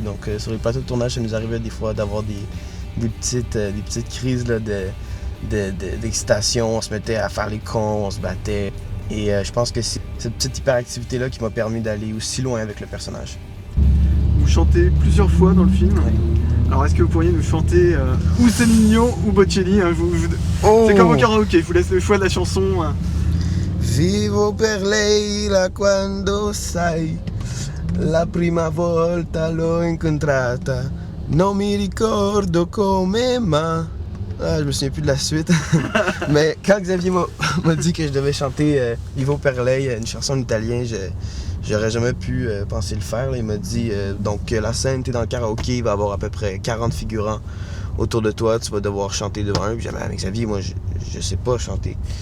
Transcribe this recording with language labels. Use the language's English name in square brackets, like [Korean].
[French] Donc sur les plateaux de tournage, ça nous arrivait des fois d'avoir des petites crises là, d'excitation. On se mettait à faire les cons, on se battait. Et je pense que c'est cette petite hyperactivité-là qui m'a permis d'aller aussi loin avec le personnage. Vous chantez plusieurs fois dans le film. Oui. Alors est-ce que vous pourriez nous chanter ou Céline Dion ou Bocelli, hein, C'est comme au karaoké, je vous laisse le choix de la chanson. [Italian] Vivo per lei la quando sai la prima volta l'ho incontrata non mi ricordo come ma... [French] je me souviens plus de la suite. Mais quand Xavier m'a dit que je devais chanter Vivo per lei, une chanson en italien, j'aurais jamais pu penser le faire. Là. Il m'a dit donc la scène, t'es dans le karaoké, il va y avoir à peu près 40 figurants autour de toi, tu vas devoir chanter devant eux. Puis j'avais avec Xavier, moi je sais pas chanter.